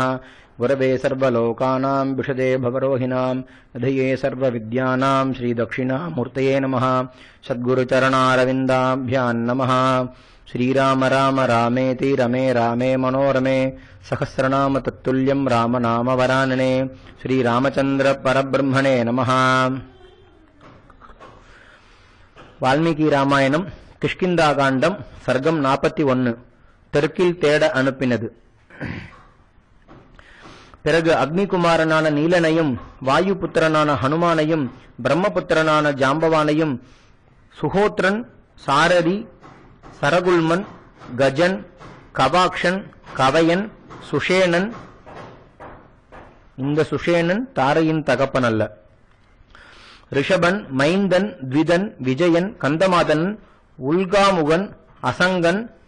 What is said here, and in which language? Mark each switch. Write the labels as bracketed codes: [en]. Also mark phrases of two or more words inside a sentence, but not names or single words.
[sa] गुरवे सर्वलोकानां विशदे भवरोहिणां निधये सर्वविद्यानां श्रीदक्षिणामूर्तये नमः। सद्गुरुचरणारविन्दाभ्यां नमः। श्रीराम राम रामेति रमे रामे मनोरमे सहस्रनाम तत्तुल्यं रामनाम वरानने। श्रीरामचंद्र परब्रह्मणे नमः। [ta] வால்மீகி ராமாயணம் கிஷ்கிந்தா காண்டம் சர்க்கம் 41 தெற்கில் தேட அனுப்பினது. பிறகு அக்னிகுமாரனான நீலனையும் வாயு புத்திரனான ஹனுமானையும் பிரம்மபுத்திரனான ஜாம்பவானையும் சுஹோத்ரன் சாரதி சரகுல்மன் கஜன் கவாக்ஷன் கவயன் சுஷேனன், இந்த சுஷேனன் தாரையின் தகப்பன் அல்ல, ரிஷபன் மைந்தன் த்விதன் விஜயன் கந்தமாதன் உல்காமுகன் அசங்கன்